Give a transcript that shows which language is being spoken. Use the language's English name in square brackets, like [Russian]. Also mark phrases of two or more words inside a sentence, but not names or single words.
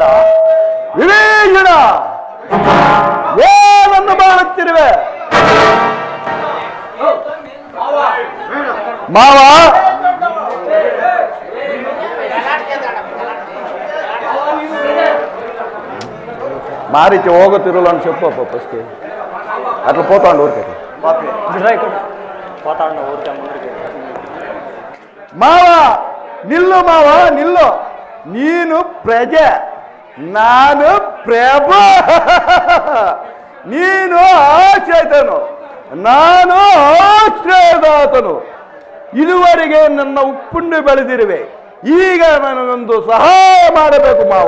[Kannada] ವಿಭೀಷಣ ಏನನ್ನು ಮಾಡುತ್ತಿರುವೆ? ಮಾವ ಮಾರೀಚ ಹೋಗುತ್ತಿರಲ್ಲ ಅಂತ [Telugu] చెప్పు ఫస్ట్ అట్లా పోతాండు ఊరికే మావ నిల్లు మావ నిల్లు. [Kannada] ನೀನು ಪ್ರಜೆ, ನಾನು ಪ್ರಭು. ನೀನು ಆಶ್ರಯಿತನು, ನಾನು ಆಶ್ರಯದಾತನು. ಇದುವರೆಗೆ ನನ್ನ ಉಪ್ಪುಂಡು ಬೆಳೆದಿರುವೆ. ಈಗ ನನಗೊಂದು ಸಹಾಯ ಮಾಡಬೇಕು ಮಾವ.